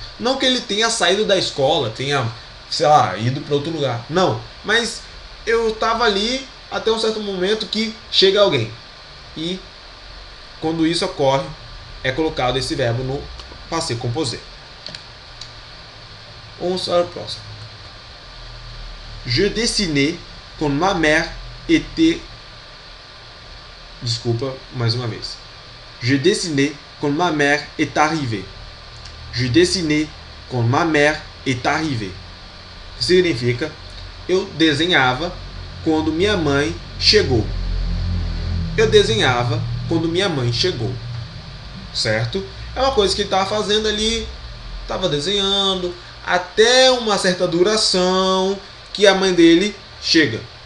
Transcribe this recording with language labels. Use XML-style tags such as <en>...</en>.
<pt>Não que ele tenha saído da escola, tenha, sei lá, ido para outro lugar. Não, mas eu estava ali até um certo momento que chega alguém. E quando isso ocorre, é colocado esse verbo no passé composé. Vamos para o próximo.</pt> <fr>Je dessinais quand ma mère était...</fr> <pt>Desculpa, mais uma vez.</pt> <fr>Je dessinais quand ma mère est arrivée. Je dessinais quand ma mère est arrivée.</fr> <pt>Significa, eu desenhava quando minha mãe chegou. Eu desenhava quando minha mãe chegou. Certo? É uma coisa que ele estava fazendo ali, estava desenhando, até uma certa duração que a mãe dele chega.</pt>